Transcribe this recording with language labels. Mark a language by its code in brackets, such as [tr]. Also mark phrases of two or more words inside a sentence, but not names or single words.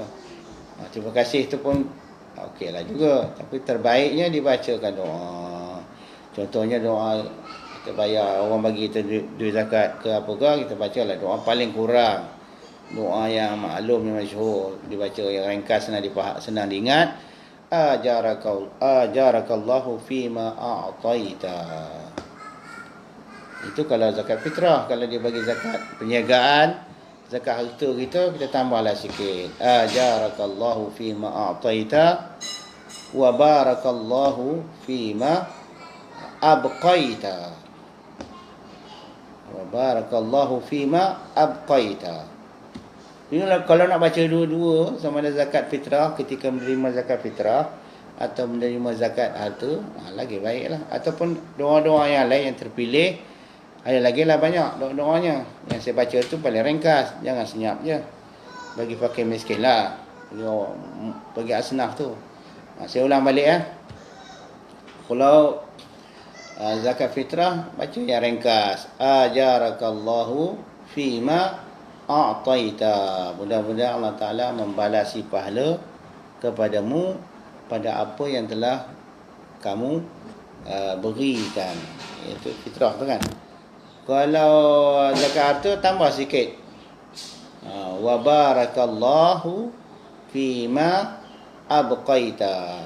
[ms] Terima kasih tu pun okeylah juga, tapi terbaiknya dibacakan doa. Contohnya doa kita bayar, orang bagi kita duit zakat ke apakah, kita bacalah doa paling kurang, doa yang maklum, yang masyhur, dibaca yang ringkas, senang diingat. [ar] آجرك الله فيما أعطيت. [ms] Itu kalau zakat fitrah. Kalau dia bagi zakat perniagaan, zakat harta kita tambahlah sikit. [ar] آجرك الله فيما أعطيت وبارك الله فيما أبقيت. وبارك الله فيما أبقيت. [ms] Inilah kalau nak baca dua-dua, sama ada zakat fitrah ketika menerima zakat fitrah atau menerima zakat harta, lagi baiklah. Ataupun doa-doa yang lain yang terpilih, ada lagi lah banyak doa-doanya. Yang saya baca tu paling ringkas, jangan senyap je. Bagi fakir miskin lah, bagi asnaf tu. Saya ulang balik . Kalau zakat fitrah, baca yang ringkas. [ar] آجرك الله فيما أعطيت. [ms] Mudah-mudahan Allah Ta'ala membalasi pahala kepadamu pada apa yang telah kamu berikan. Itu fitrah tu kan. Kalau zakat harta, tambah sikit. [ar] وبارك الله فيما أبقيت.